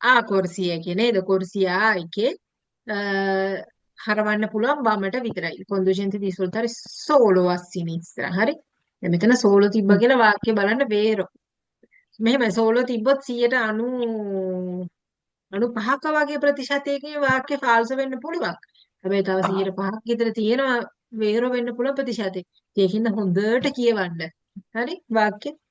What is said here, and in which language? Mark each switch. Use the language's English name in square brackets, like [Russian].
[Sinhala] corsia එකේ නේද? corsia එකේ හරවන්න පුළුවන් වමට විතරයි. [Italian] conducente di svoltare solo a sinistra. [Sinhala] හරි. දැන් මෙතන solo තිබ්බ කියලා වාක්‍ය බලන්න වේරෝ. මෙහෙමයි solo තිබ්බොත් 95ක වගේ ප්‍රතිශතයකින් වාක්‍ය ෆාල්ස වෙන්න පුළුවන්. හැබැයි තව 105ක් විතර තියෙනවා වේරෝ වෙන්න පුළුවන් ප්‍රතිශතය. ඒකින්ද හොඳට කියවන්න. හරි වාක්‍ය.